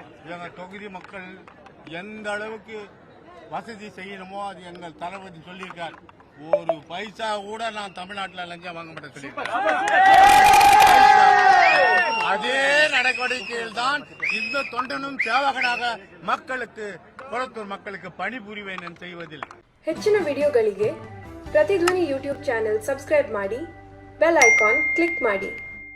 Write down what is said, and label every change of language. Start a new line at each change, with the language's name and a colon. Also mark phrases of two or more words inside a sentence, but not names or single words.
Tamil: எங்க தொகுதி மக்கள் எந்த அளவுக்கு வசதி செய்யணுமோ அது எங்கள் தளபதி சொல்லியிருக்கார். ஒரு பைசா கூட நான் தமிழ்நாட்டில் லஞ்சம் வாங்க மாட்டேன் சொல்லியிருக்கேன். அதே நடவடிக்கையில் தான் இந்த தொண்டனும் சேவகனாக மக்களுக்கு குளத்தூர் மக்களுக்கு பணிபுரிவேன் செய்வதில்.
Kannada: ಹೆಚ್ಚಿನ ವಿಡಿಯೋಗಳಿಗೆ ಪ್ರತಿಧ್ವನಿ ಯೂಟ್ಯೂಬ್ ಚಾನೆಲ್ ಸಬ್ಸ್ಕ್ರೈಬ್ ಮಾಡಿ,
English: bell icon click
Kannada: ಮಾಡಿ.